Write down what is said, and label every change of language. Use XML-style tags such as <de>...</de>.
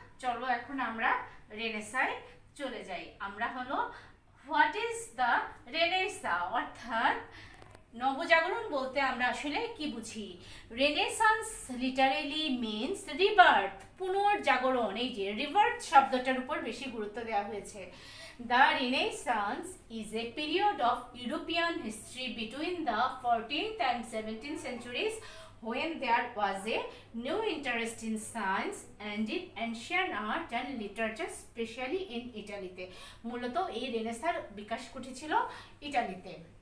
<bn>চলো এখন আমরা রেনেসায় চলে যাই। আমরা হলো</bn> <en>what is the renaissance,</en> <bn>অর্থাৎ নবজাগরণ বলতে আমরা আসলে কি বুঝি।</bn> <en>Renaissance literally means rebirth, পুনর্জাগরণ।</en> <bn>এই যে রিবার্থ শব্দটার উপর বেশি গুরুত্ব দেওয়া হয়েছে।</bn> <en>The Renaissance is a period of European history between the 14th and 17th centuries when there was a new interest in science and in ancient art and literature, especially in Italy.</en> <bn>মূলত এই রেনেসার বিকাশ ঘটেছিল ইটালিতে।</bn>